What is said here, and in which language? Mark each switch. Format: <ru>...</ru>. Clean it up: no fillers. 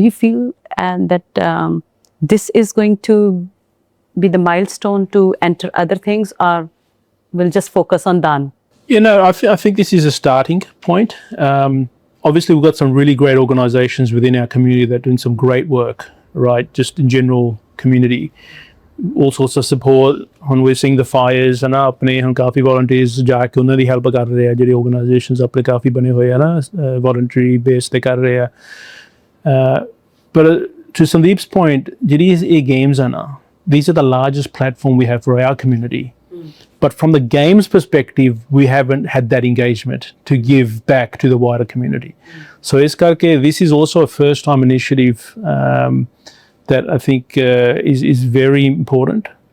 <en>Do you feel that this is going to be the milestone to enter other things, or we'll just focus on daan? I think this is a starting point. Obviously, we've got some really great organisations within our community that are doing some great work, right? Just in general community. All sorts of support. When we're seeing the fires, and</en> <pa>ਆਪਣੇ ਹੁਣ ਕਾਫੀ volunteers ਜਾ ਕੇ ਉਹਨਾਂ ਦੀ help ਕਰ ਰਹੇ ਆ, ਜਿਹੜੇ organisations ਆਪਣੇ ਕਾਫੀ ਬਣੇ ਹੋਏ ਆ ਨਾ, voluntary base ਤੇ ਕਰ ਰਹੇ ਆ.</pa> <en>But to Sandeep's point,</en> <pa>ਜਿਹੜੀ ਇਹ</pa> <en>games are now, these are the largest platform we have for our community. But from the games perspective, we haven't had that engagement to give back to the wider community. So</en> <pa>ਇਸ ਕਰਕੇ</pa> <en>this is also a first time initiative that I think is very important.</en>